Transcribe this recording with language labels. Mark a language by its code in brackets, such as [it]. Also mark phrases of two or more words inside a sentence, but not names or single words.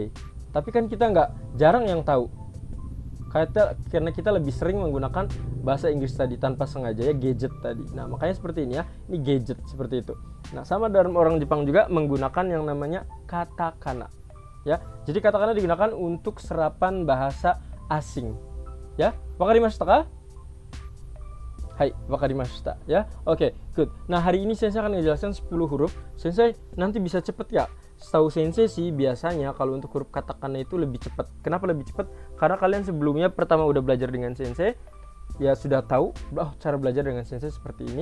[id] Tapi kan kita jarang yang tahu. Karena kita lebih sering menggunakan bahasa Inggris tadi tanpa sengaja ya, gadget tadi. Nah makanya seperti ini ya, ini gadget seperti itu. Nah sama dalam orang Jepang juga menggunakan yang namanya katakana ya. Jadi katakana digunakan untuk serapan bahasa asing ya. [ja] 分かりましたか? はい、分かりましたや. Oke, good. [id] Nah hari ini Sensei akan menjelaskan 10 huruf. Sensei nanti bisa cepet ya? Setahu Sensei sih biasanya kalau untuk huruf katakana itu lebih cepat. Kenapa lebih cepat? Karena kalian sebelumnya pertama udah belajar dengan Sensei, ya sudah tahu, oh cara belajar dengan sensei seperti ini.